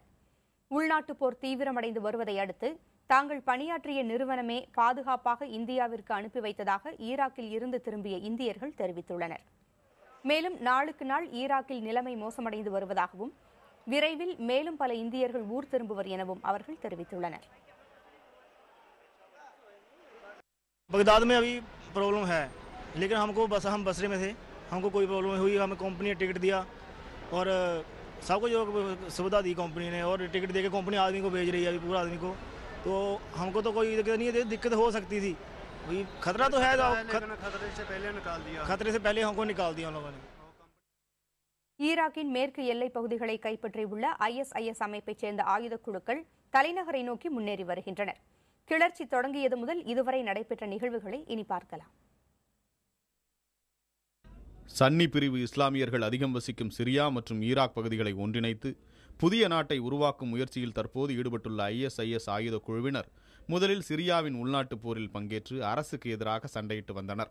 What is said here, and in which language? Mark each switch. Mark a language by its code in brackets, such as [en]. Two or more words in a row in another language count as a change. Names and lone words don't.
[ta] உள்நாட்டுப் போர் தீவிரமடைந்து வருவதை அடுத்து தாங்கள் பணியாற்றிய நிறுவனமே பாதுகாப்பாக இந்தியாவிற்கு அனுப்பி வைத்ததாக ஈராக்கில் இருந்து திரும்பிய இந்தியர்கள் தெரிவித்துள்ளனர். மேலும் நாளுக்கு நாள் ஈராக்கில் நிலைமை மோசமடைந்து வருவதாகவும் விரைவில் மேலும் பல இந்தியர்கள் ஊர் திரும்புவர் எனவும் அவர்கள் தெரிவித்துள்ளனர். [hi] बगदाद में अभी प्रॉब्लम है, लेकिन हम बसरे में थे, हमको कोई प्रॉब्लम हुई, हमें कंपनी ने टिकट दिया और सबको जो सुविधा दी कंपनी ने, और टिकट देके कंपनी आदमी को भेज रही है अभी पूरा आदमी को, तो हमको तो कोई दिक्कत नहीं है. दिक्कत हो सकती थी, वही खतरा तो है, खतरे से पहले हमको निकाल दिया उन लोगों ने. [ta] ஈராக்கின் மேற்கு எல்லைப் பகுதிகளை கைப்பற்றியுள்ள ISIS அமைப்பைச் சேர்ந்த ஆயுதக் குழுக்கள் தலைநகரை நோக்கி முன்னேறி வருகின்றனர். கிளர்ச்சி தொடங்கியது முதல் இதுவரை நடைபெற்ற நிகழ்வுகளை இனி பார்க்கலாம். சன்னி பிரிவு இஸ்லாமியர்கள் அதிகம் வசிக்கும் சிரியா மற்றும் ஈராக் பகுதிகளை ஒன்றிணைத்து புதிய நாட்டை உருவாக்கும் முயற்சியில் தற்போது ஈடுபட்டுள்ள ISIS ஆயுத குழுவினர் முதலில் சிரியாவின் உள்நாட்டுப் போரில் பங்கேற்று அரசுக்கு எதிராக சண்டையிட்டு வந்தனர்.